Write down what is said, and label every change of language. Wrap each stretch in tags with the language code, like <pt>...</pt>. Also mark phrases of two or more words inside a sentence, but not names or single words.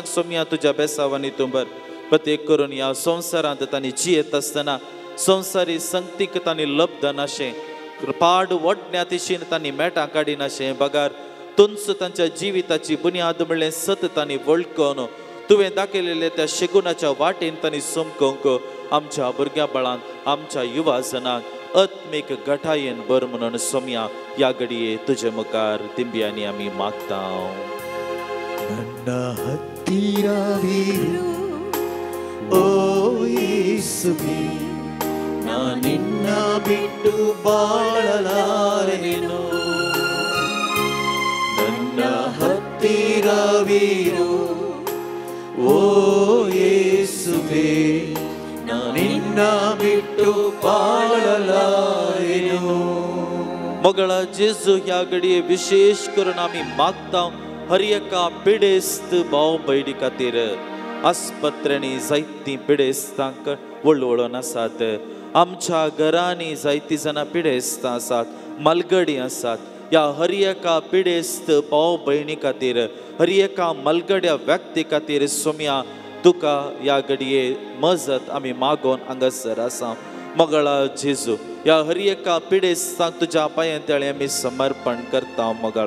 <kok>सोम्या तुझ्या बेसावानी तुंबर प्रत्येक करून या संवसारांत तांणी जियेत आसतना संवसारी संगतीक तांणी लब्ध नाशें पाड वडण्यातिशीन तांणी मेटां काडिनाशें बगार तुंच तांच्या जिविताची बुन्याद म्हणलें सत तांणी वळखून तुवें दाखयलेल्या त्या शेगुणाच्या वाटेन तांणी समकोंक आमच्या भुरग्या बाळांक आमच्या युवा जनांक आत्मीक घटायेन बर म्हणून सोम्या या घडये तुजे मुखार तिंब्यांनी आमी मागता</kok> <kn>ನನ್ನ ಹತ್ತಿರವಿರು ಓ ಯೇಸುವೇ ನಾ ನಿನ್ನ ಬಿಟ್ಟು ಬಾಳಲಾರೆನು ನನ್ನ ಹತ್ತಿರವಿರು ಓ ಯೇಸುವೇ ನಾ ನಿನ್ನ ಬಿಟ್ಟು ಬಾಳಲಾರೆನು</kn> <kok>मगळा जेजू ह्या घडये विशेष करून आमी मागता हर एका पिडेस्त भाव भयणी खातीर आस्पत्र्यांनी जायतीं पिडेस्तांक वळवळून आसात आमच्या घरांनी जायतीं जाणां पिडेस्तां आसात मलगडी आसात या हर एका पिडेस्त भाव भयणी खातीर हर एका मलगड्या व्यक्ती खातीर सोम्या तुका या घडये मजत आमी मागोन हांगासर आसा मगळा जेजू या हर एका पिडेस्तांक तुज्या पांयांतळी आमी समर्पण करता मगळा</kok>